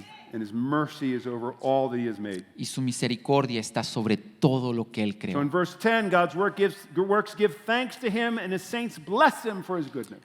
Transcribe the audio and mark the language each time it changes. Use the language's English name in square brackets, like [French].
[English] And his mercy is over all that he has made. [Spanish] Y su misericordia está sobre todo lo que Él [English] So [Spanish] creó. [English] in verse 10, God's works give thanks to him, and his saints bless him for his goodness.